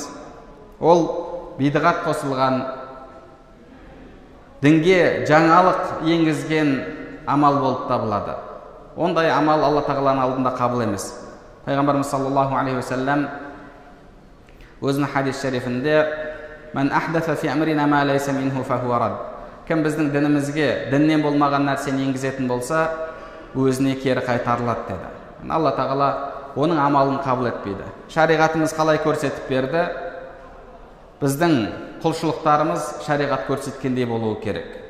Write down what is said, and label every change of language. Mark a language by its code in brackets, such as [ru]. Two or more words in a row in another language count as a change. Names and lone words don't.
[kk] Ол бидғат қосылған, дінге жаңалық енгізген амал болып табылады. Ондай амал Алла тағаланың алдында қабыл емес. [ar] Пайғамбарымыз صلى الله عليه وسلم [kk] өзінің хадис шарифінде [ar] «من أحدث في أمرنا ما ليس منه فهو رد». [kk] Кім біздің дінімізге діннен болмаған нәрсені енгізетін болса, өзіне кері қайтарылады деді. Алла тағала оның амалын қабыл етпейді. Шариғатымыз қалай көрсетіп берді? Біздің құлшылықтарымыз шариғат көрсеткендей болуы керек.